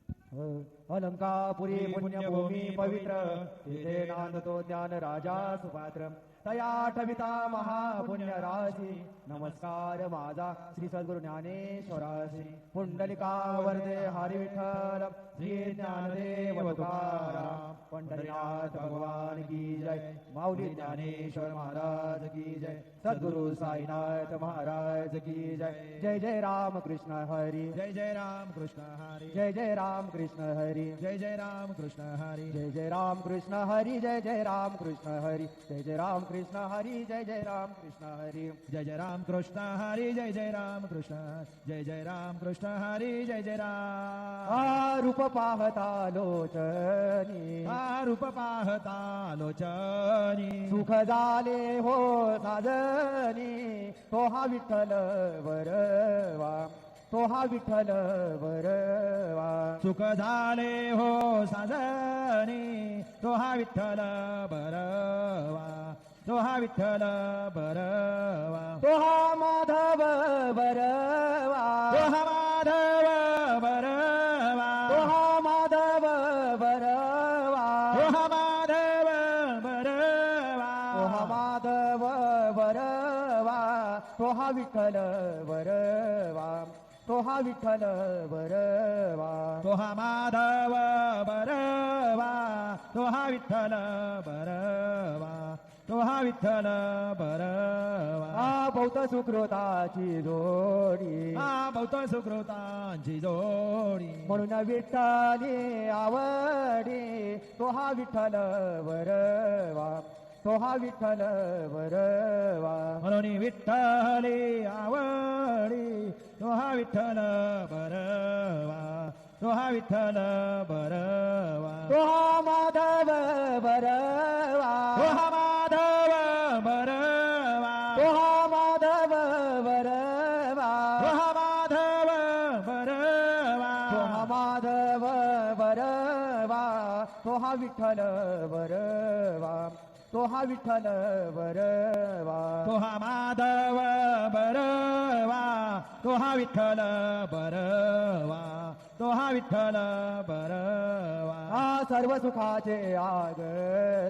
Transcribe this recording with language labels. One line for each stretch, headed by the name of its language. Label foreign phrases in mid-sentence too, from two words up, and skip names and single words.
Marathi: अलंकापुरी पुण्यभूमी पवित्र तिथे नांदतो ज्ञान राजा सुपात्र तया ठविता महापुण्य राशी नमस्कार माझा श्री सद्गुरु ज्ञानेश्वराशी पुंडलिका वरदे हरी विठ्ठल श्री ज्ञानदेव तुकाराम पंढरीनाथ
Hindi: भगवान की जय
Marathi: माऊली ज्ञानेश्वर
Hindi: महाराज की जय
Marathi: सद्गुरु साईनाथ
Hindi: महाराज की जय
Marathi: जय जय राम कृष्ण हरी जय जय राम कृष्ण हरी जय जय राम कृष्ण हरी जय जय राम कृष्ण हरी जय जय राम कृष्ण हरी जय जय राम कृष्ण हरी जय जय राम कृष्ण हरी जय जय राम कृष्ण हरी जय जय राम कृष्ण हरी जय जय राम कृष्ण जय जय राम कृष्ण हरी जय जय राम रूप पाहता लोचनी रूप पाहता लोचनी सुख झाले हो साजनी तो हा विठ्ठल वरवा तो हा विठ्ठल वरवा सुख झाले हो साजनी तो हा विठ्ठल बरवा तो हा विठ्ठल बरवा तो हा माधव बरवा तो हा माधव बरवा तो हा माधव बरवा तो हा माधव बरवा तो हा माधव बरवा तो हा विठ्ठल बरवा तो हा विठ्ठल बरवा तो हा माधव बरवा तो हा विठ्ठल बरवा तो हा विठ्ठल बरवा बहुत सुकृताची जोडी बहुत सुकृतांची जोडी म्हणून विठ्ठली आवडी तो हा विठ्ठल बरवा तो हा विठ्ठल बरवा म्हणून विठ्ठली आवडी तो हा विठ्ठल बरवा तो हा विठ्ठल बरवा तो हा माधव बरवा तो हा माधव बरवा तो हा माधव बरवा तो हा माधव बरवा तो हा माधव बरवा तो हा विठ्ठल बरवा तो हा विठ्ठल बरवा तो हा माधव बरवा तो हा विठ्ठल बरवा तो हा विठ्ठल बरवा सर्व सुखाचे आगर